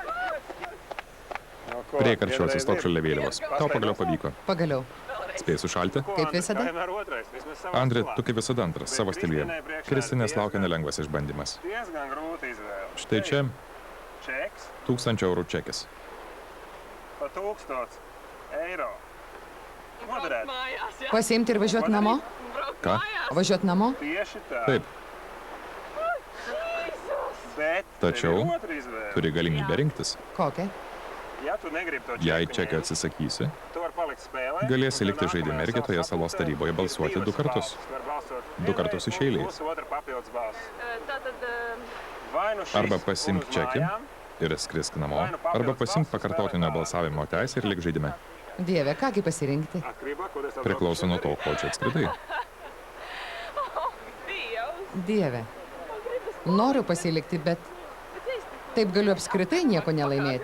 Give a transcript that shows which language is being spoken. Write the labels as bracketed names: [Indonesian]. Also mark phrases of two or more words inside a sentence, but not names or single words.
[Lithuanian] Priekarčiu atsistok šalia vėliavos. Tau pagaliau pavyko. Pagaliau. Spėjai sušalti? Kaip visada? Andri, tu kaip visada antras, savo stiliuje. Kristinės laukia nelengvas išbandymas. [Latvian] Diezgan grūta izvēle. [Lithuanian] Štai čia [Latvian] Čeks [Lithuanian] 1000 eurų čekis. [Latvian] pa 1000 eiro. Moderēt. [Lithuanian] Pasiimti ir važiuoti namo? Ką? Važiuoti namo? [Latvian] Tieši tā. [Lithuanian] Taip, Bet Tačiau [Latvian] tev ir otra izvēle. [Lithuanian] turi galimybę rinktis. Kokią? [Latvian] Ja tu negribi to [Lithuanian] Jei [Latvian] čeku [Lithuanian] čekio [Latvian] ņemt, [Lithuanian] atsisakysi, [Latvian] tu vari palikt spēlē, [Lithuanian] galėsi [Latvian] un [Lithuanian] likti [Latvian] nākamajā [Lithuanian] žaidime ir kitoje salos taryboje balsuoti [Latvian] divas [Lithuanian] 2 kartus. [Latvian] balsis. Tu vari balsot [Lithuanian] Du kartus iš eilės. [Latvian] plus otra papildus balss. Tātad Vai nu šis [Lithuanian] Arba [Latvian] un [Lithuanian] pasiimk [Latvian] uz [Lithuanian] čekį [Latvian] mājām, [Lithuanian] ir skrisk namo, arba pasimk pakartotinio balsavimo teisę ir lik žaidime. Dieve, kągi pasirinkti? [Latvian] akriba, kur es [Lithuanian] Priklauso nuo to, ko čia atskridai. Dieve. Noriu pasilikti, bet taip galiu apskritai nieko nelaimėti.